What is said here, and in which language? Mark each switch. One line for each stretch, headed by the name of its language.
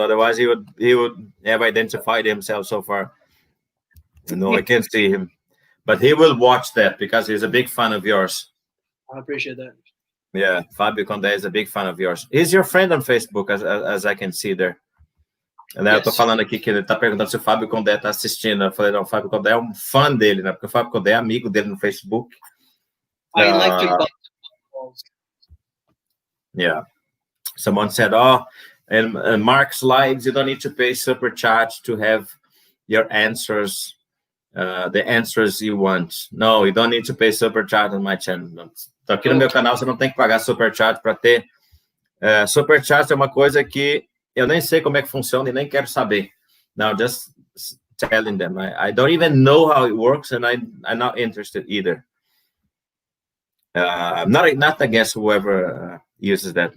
English: Otherwise, he would have identified himself so far. No, I can't see him, but he will watch that because he's a big fan of yours. I appreciate that. Yeah, Fabio Conde is a big fan of yours. He's your friend on Facebook, as I can see there.
Portuguese: Né, yes. Eu tô falando aqui que ele tá perguntando se o Fábio Condé tá assistindo. Eu falei, não, o Fábio Condé é um fã dele, né? Porque o Fábio Condé é amigo dele no Facebook.
English: I like to. Yeah. Someone said, and Mark's lives, you don't need to pay super chat to have your answers, the answers you want. No, you don't need to pay super chat on my channel.
Portuguese: Então, aqui no meu canal, você não tem que pagar super chat para ter. Super chat é uma coisa que eu nem sei como é que funciona e nem quero saber.
English: Now, just telling them. I don't even know how it works, and I'm not interested either. I'm not against whoever uses that.